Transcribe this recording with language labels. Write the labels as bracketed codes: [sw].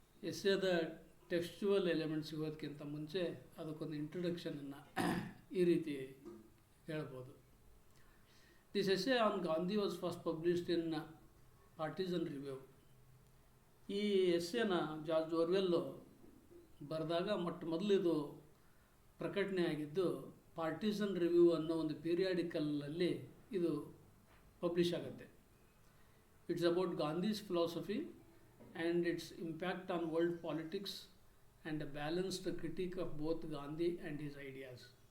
[kn] ಎಸ್ಸೇದ ಟೆಕ್ಸ್ಚುವಲ್ elements ಸಿಗೋದಕ್ಕಿಂತ ಮುಂಚೆ ಅದಕ್ಕೊಂದು ಇಂಟ್ರೊಡಕ್ಷನನ್ನು ಈ ರೀತಿ ಹೇಳ್ಬೋದು. [en] This essay on Gandhi was first published in Partisan Review. [kn] ಈ ಎಸ್ಸೇನ ಜಾರ್ಜ್ ಓರ್ವೆಲ್ಲು ಬರೆದಾಗ ಮೊದಲಿದು ಪ್ರಕಟಣೆ ಆಗಿದ್ದು ಪಾರ್ಟಿಸನ್ ರಿವ್ಯೂ ಅನ್ನೋ ಒಂದು ಪೀರಿಯಾಡಿಕಲಲ್ಲಿ ಇದು ಪಬ್ಲಿಷ್ ಆಗುತ್ತೆ. [en] It's about Gandhi's philosophy and its impact on world politics and a balanced critic of both Gandhi and his ideas.